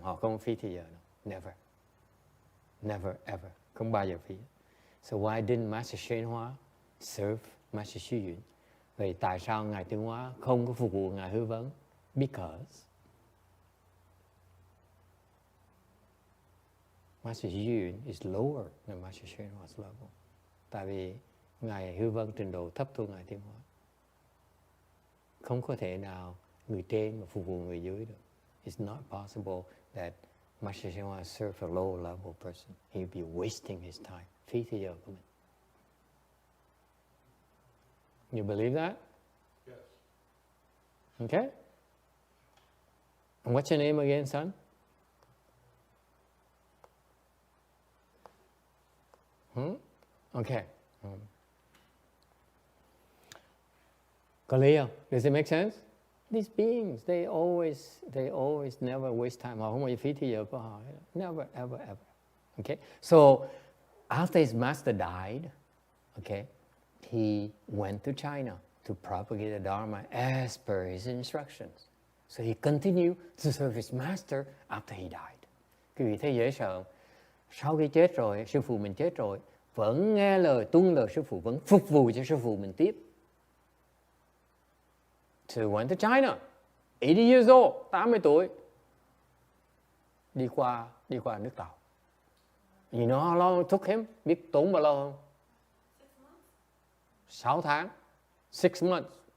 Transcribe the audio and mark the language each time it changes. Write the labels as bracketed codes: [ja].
[vi] Họ không phí thời giờ đâu. [en] Never. Never, ever. [vi] Không bao giờ phí. [en] So why didn't Master Hsuan Hua serve Master Xu Yun? [vi] Vậy tại sao Ngài Tuyên Hóa không có phục vụ Ngài Hư Vấn? [en] Because Master Xu Yun is lower than Master Shenhua's level. [vi] Tại vì Ngài Hư Vân trình độ thấp hơn Ngài Thiên Hóa. Không có thể nào người trên mà phục vụ người dưới được. [en] It's not possible that Master Shenhua serve a lower level person. He'll be wasting his time. [vi] Phí thời giờ của mình. [en] You believe that? Yes. Okay. And what's your name again, son? Okay. [vi] Có lý không? [en] Does it make sense? These beings, they always never waste time. [vi] Họ không bao giờ phí thời giờ của họ. [en] Never, ever, ever. Okay. So after his master died, okay, he went to China to propagate the Dharma as per his instructions. So he continued to serve his master after he died. [vi] Quý vị thấy dễ sợ. Sau khi chết rồi, sư phụ mình chết rồi, vẫn nghe lời, tuân lời sư phụ, vẫn phục vụ cho sư phụ mình tiếp. [en] So he went to China, 80 years old, [vi] 80 tuổi. Đi qua nước Tàu. [en] You know how long it took him? [vi] Biết tốn bao lâu không? 6 tháng. [en] 6 months.